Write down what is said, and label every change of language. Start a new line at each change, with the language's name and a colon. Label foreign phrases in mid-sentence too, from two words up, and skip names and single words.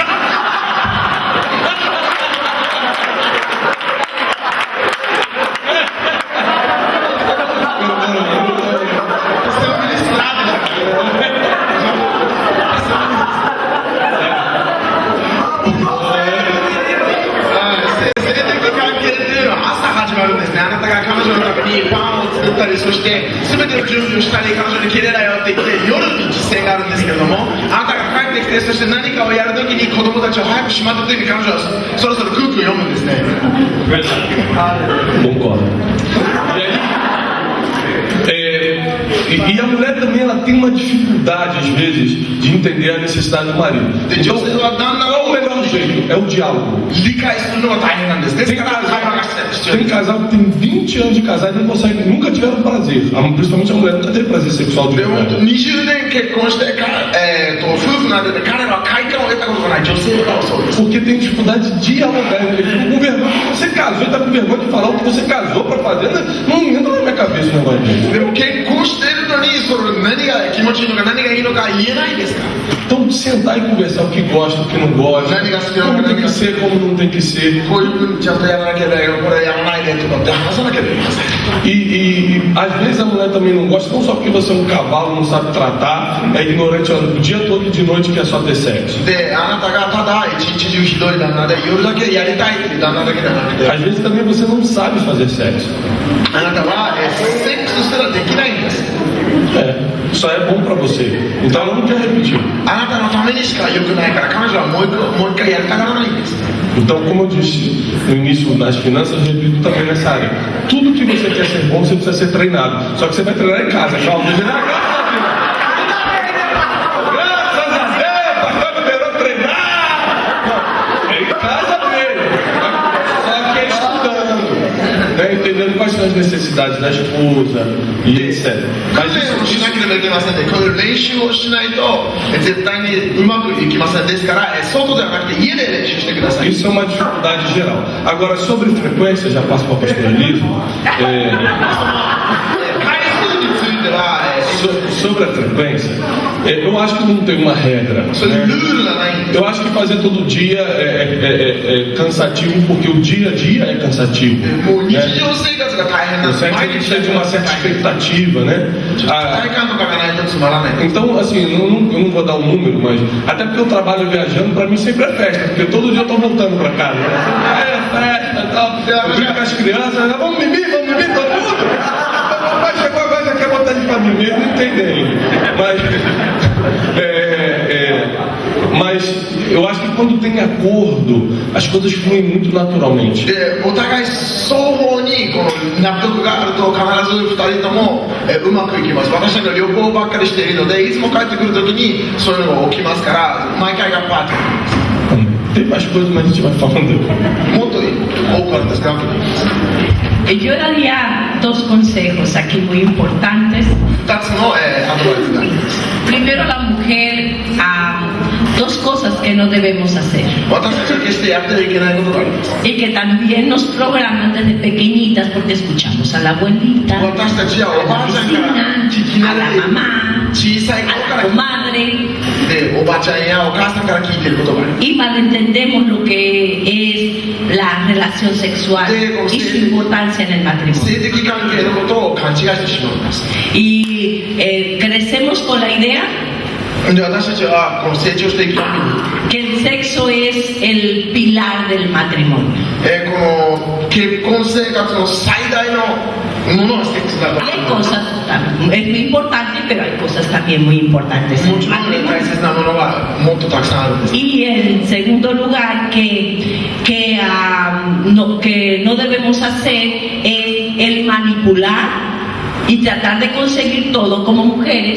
Portuguese: Você é um ministrado já. Você tem que ficar querendo.
Japanese: 朝始まるんですね。あなたが彼女のためにパンを作ったり、そして全ての準備をしたり、彼女にキレだよって言って夜に実践があるんですけれども、あなたが帰ってきて、そして何かをやるときに子供たちを早くしまったときに彼女はそろそろ空気を読むんですね。
Portuguese: Concordo. E a mulher também ela tem uma dificuldade às vezes de entender a necessidade do marido. Então, qual é o melhor jeito? É o diálogo.
Japanese: 理解するのが大変なんです。ですから会話が必要
Portuguese: Tem casal que tem 20 anos de casado e não consegue, nunca tiveram prazer. Principalmente a mulher nunca teve prazer sexual de
Japanese: でも
Portuguese: verdade.
Japanese: 20年結婚して夫婦なんで彼らは快感を得たことがない女性もそうです。
Portuguese: Porque tem dificuldade de dialogar. Ele fica com vergonha. Você casou e tá com vergonha de falar o que você casou pra fazer. Não entra na minha cabeça o negócio desse.
Japanese: でも結婚してるのにそれ何が気持ちいいのか何がいいのか言えないですから。
Portuguese: Então, sentar e conversar o que gosta, o que não gosta, como tem que ser, como não tem que ser.
Japanese: こういうふうにちゃんとやらなきゃいけないよ、これやらないでとかって話さなければいけません。
Portuguese: E às vezes a mulher também não gosta, não só porque você é um cavalo, não sabe tratar, é ignorante o dia todo e de noite quer só ter sexo.
Japanese: で、あなたがただ一日中ひどい旦那で夜だけやりたいっていう旦那だけじゃなくて、
Portuguese: Às vezes também você não sabe fazer sexo.
Japanese: あなたはセックスすらできないんです。
Portuguese: Só é bom pra você. Então ela não quer repetir.
Japanese: あなたのためにしか良くないから彼女はもう一回やりたがらないんです。
Portuguese: Então, como eu disse no início nas finanças, eu repito também nessa área. Tudo que você quer ser bom, você precisa ser treinado. Só que você vai treinar em casa, calma. Graças a Deus, pastor liberou treinar. É em casa mesmo. Só que é estudando, né? Entendendo quais são as necessidades da esposa e etc. Mas
Japanese: 訓練をしなければいけませんね。こういう練習をしないと絶対にうまくいきません。ですから外ではなくて家で練習してください。
Portuguese: isso é uma dificuldade geral. Agora, sobre frequência, já passo para a pastora Elisa.
Japanese: 回数については
Portuguese: Sobre a frequência, eu acho que não tem uma regra.
Japanese: それ
Portuguese: Né?
Japanese: ルールがないんです。
Portuguese: Eu acho que fazer todo dia é cansativo, porque o dia a dia é cansativo.
Japanese: もう日
Portuguese: Né?
Japanese: 常生活が大変なん
Portuguese: O
Japanese: です。
Portuguese: sexo
Japanese: 毎
Portuguese: tem que
Japanese: 日
Portuguese: ser de uma certa expectativa, né?
Japanese: 期待感とかがないとつまらない。
Portuguese: Então, assim, eu não vou dar um número, mas até porque eu trabalho viajando, pra mim sempre é festa, porque todo dia eu tô voltando pra casa. Né? Festa, tal. Eu brinco com as crianças, vamos mimir todo mundo. Papai chegou agora, já quer botar ele pra mimir, não entendem. Mas eu acho que quando tem acordo, as coisas fluem muito naturalmente.
Japanese: で、お互い双方にこの納得があると必ず2人ともうまくいきます。私たちは旅行ばっかりしているのでいつも帰ってくるときにそういうのが起きますから毎回がパーティー
Portuguese: Tem mais coisas, mas a gente vai falando.
Japanese: もっと多くあるんですか？
Spanish: Yo daría dos consejos aquí muy importantes.
Japanese: 2 つのアドバイスがあります。
Spanish: Primero, la mujer, dos cosas que no debemos hacer
Japanese: 私たちは決してやってはいけないことがあります。
Spanish: y que también nos programan desde pequeñitas porque escuchamos a la abuelita,
Japanese: 私たちは
Spanish: a
Japanese: おば
Spanish: la
Japanese: あちゃんから聞き
Spanish: vecina, a
Japanese: 慣
Spanish: la
Japanese: れている
Spanish: mamá,
Japanese: 小さい
Spanish: a
Japanese: 頃か
Spanish: la
Japanese: ら
Spanish: comadre,
Japanese: でおばちゃんやお母さんから聞いていることがあります。
Spanish: y malentendemos lo que es la relación sexual y su importancia en el matrimonio.
Japanese: 性的関係のことを勘違いしてしまいます。
Spanish: Y crecemos con la idea
Japanese: で私たちはこの成長していくために
Spanish: que el sexo es el pilar del matrimonio.
Japanese: この結婚生活の最大のものはセックスだと
Spanish: Hay cosas, es muy importante, pero hay cosas también muy importantes en
Japanese: も
Spanish: el
Japanese: ちろん大
Spanish: matrimonio.
Japanese: 切なものがもっとたくさんあるんです。
Spanish: Y en segundo lugar, que no debemos hacer es el manipular y tratar de conseguir todo como mujeres,